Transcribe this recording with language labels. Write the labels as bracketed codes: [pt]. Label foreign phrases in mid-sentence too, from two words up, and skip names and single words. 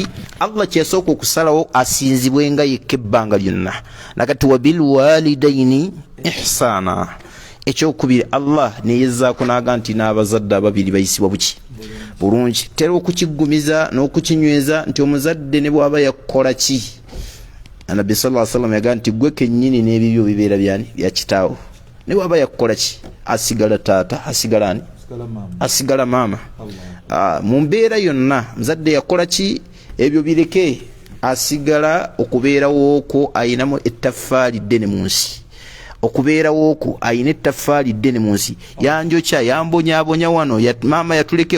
[lg] Allah kyesooka okusalawo asinzibwenga yekka ebbanga lyonna nakati [ar] وبالوالدين إحسانا [lg] ekyokubiri Allah neyezaako n'aga nti n'abazadde ababiri bayisibwa buki bulungi tera okukigumiza n'okukinyweza nti omuzadde ne bw'aba yakola ki [ar] النبي صلى الله عليه وسلم [lg] yaga nti gwe kennyini n'ebibyo bibeera byani bya kitaawo ne bw'aba yakola ki asigala taata asigala ani asigala maama mu mbeera yonna muzadde yakola ki ebyo bireke asigala okubeerawo okwo ayinamu ettaffaali ddene mu nsi okubeerawo okwo ayina ettaffaali ddene mu nsi yanjokya yambonyaabonya wano maama yatuleke